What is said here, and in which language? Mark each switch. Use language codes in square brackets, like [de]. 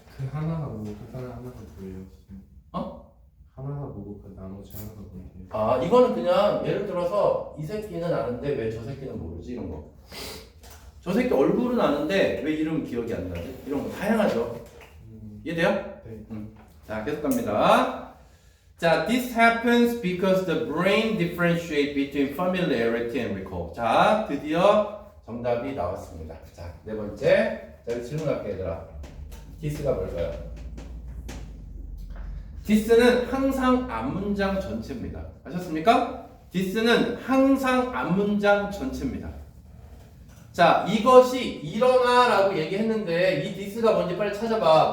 [ko] 그 하나가 뭐고 그 하나가 뭐예요? 어? 하나가 뭐고 그 나머지 하나가 뭐예요? 아, 이거는 그냥 예를 들어서 이 새끼는 아는데 왜 저 새끼는 모르지? 이런 거. 저 새끼 얼굴은 아는데 왜 이름 기억이 안 나지? 이런 거 다양하죠. 이해돼요? 네. 자, 계속 갑니다. 자, [en] this happens because the brain differentiates between familiarity and recall. [ko] 자, 드디어 정답이 나왔습니다. 자, 네 번째. 자, 여기 질문할게, 얘들아. this가 뭘까요? this는 항상 앞문장 전체입니다. 아셨습니까? this는 항상 앞문장 전체입니다. 자, 이것이 일어나라고 얘기했는데 이 this가 뭔지 빨리 찾아봐.